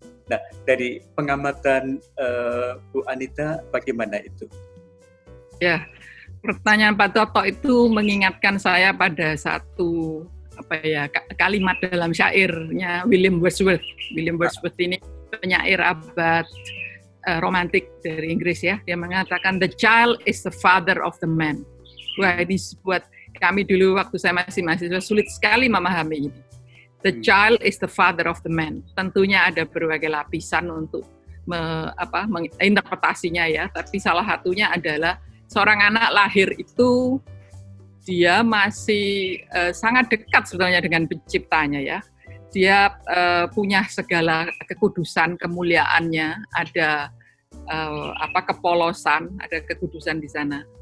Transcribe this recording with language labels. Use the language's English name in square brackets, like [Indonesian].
[Indonesian] Nah, dari pengamatan Bu Anita, bagaimana itu? Ya, pertanyaan Pak Toto itu mengingatkan saya pada satu kalimat dalam syairnya William Wordsworth. William Wordsworth ini penyair abad romantik dari Inggris ya. Dia mengatakan [English] the child is the father of the man. [Indonesian] Wah, ini buat kami dulu waktu saya masih mahasiswa sulit sekali memahami ini. [English] The child is the father of the man. [Indonesian] Tentunya ada berbagai lapisan untuk menginterpretasinya ya. Tapi salah satunya adalah seorang anak lahir itu dia masih sangat dekat sebetulnya dengan penciptanya ya. Dia punya segala kekudusan, kemuliaannya, ada kepolosan, ada kekudusan di sana.